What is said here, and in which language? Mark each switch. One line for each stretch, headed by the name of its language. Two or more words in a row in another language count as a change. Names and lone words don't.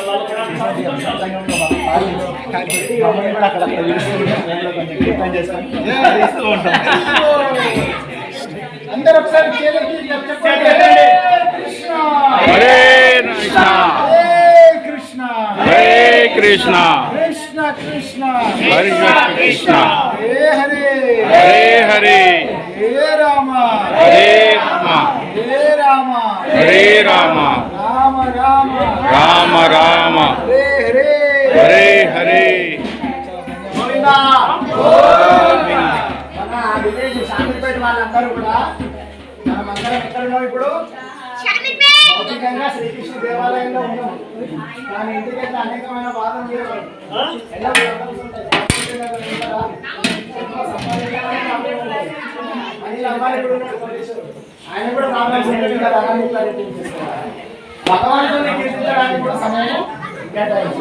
Telugu: మమ్మల్ని కూడా అక్కడ కొంచెం చేసుకొని అందరూ ఒకసారి
Sanskrit: హరే కృష్ణ హరే కృష్ణ కృష్ణ కృష్ణ హరే కృష్ణ హరే హరే హరే హరే హరే రామ హరే రామ హరే రామ హరే రామ రామ రామ రామ రామ హరే హరే హరే హరే
Telugu: గోవిందా మన విలేజ్ శాంతిపేట వాళ్ళందరూ కూడా మనమందరం ఎక్కడ ఉన్నాం ఇప్పుడు భౌతికంగా శ్రీకృష్ణ దేవాలయంలో ఉన్నాం. కానీ ఇంటికైతే అనేకమైన బాధలు మీరు ఎలా ఆయన కూడా భగవంతుని కీర్తించడానికి కూడా సమయం కేటాయించాలి.